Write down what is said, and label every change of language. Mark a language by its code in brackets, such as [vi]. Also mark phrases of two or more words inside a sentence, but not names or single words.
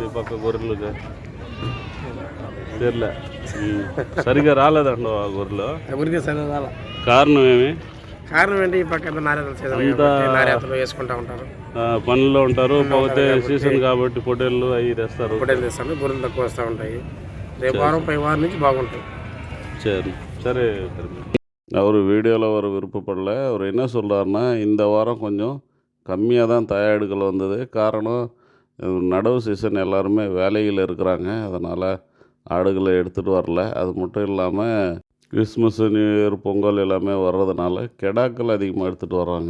[te] ఈ పక్క గొర్రెలకు తెరలే, సరిగా రాలేదండి ఆ గొర్రెలు. ఎవరికి సరిగా రాలే. కారణం ఏమి? కారణం ఏంటి? ఈ పక్క నార్యాతలు వేసుకుంటూ ఉంటారు, పనుల్లో ఉంటారు. పోతే సీజన్ కాబట్టి పొటేళ్ళు అవి తెస్తారు. పొటేలు తెస్తాను, గొర్రెలు తక్కువ వస్తూ ఉంటాయి. రేపు వారం పై వారం నుంచి బాగుంటుంది. [ta] சரி சரி. அவர் வீடியோவில் ஒரு விருப்பப்படல. அவர் என்ன சொல்கிறாருன்னா, இந்த வாரம் கொஞ்சம் கம்மியாக தான் தாயாடுகள் வந்தது. காரணம், நடவு சீசன் எல்லாருமே வேலையில் இருக்கிறாங்க. அதனால் ஆடுகளை எடுத்துகிட்டு வரல. அது மட்டும் இல்லாமல் கிறிஸ்மஸ், [en] New Year, [ta] பொங்கல் எல்லாமே வர்றதுனால கெடாக்கள் அதிகமாக எடுத்துகிட்டு வர்றாங்க.